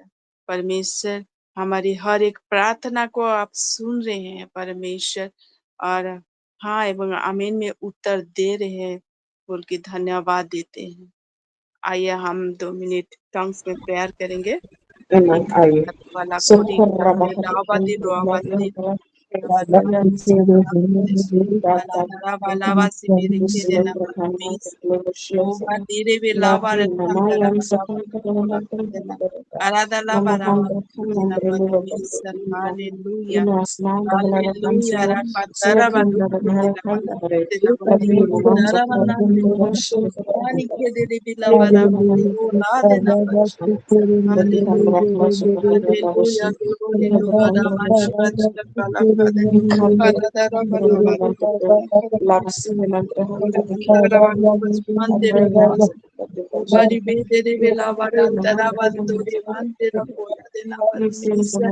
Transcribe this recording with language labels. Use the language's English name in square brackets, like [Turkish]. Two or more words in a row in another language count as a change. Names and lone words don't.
[Hindi] परमेश्वर हमारी हर एक प्रार्थना को आप सुन रहे हैं परमेश्वर और हाँ एवं आमीन में उत्तर दे रहे हैं बोल के धन्यवाद देते हैं। आइए हम 2 मिनट टंग्स में प्रेयर करेंगे। आइए वाला कोरी सोखर रबा लावादी रोवादी Hallelujah. Hallelujah. Rakatara baduku de la balade de la baliki dara balande. Mani kede de bila bara bado la de la bachi. [English] Hallelujah. Hallelujah. Glory to God. Amara bacha kala kade. Paradara bara bara kala kade. Dara bara bachi mande de basa. Bari be de bila bara dara bantu de mande de kola de na parmisa.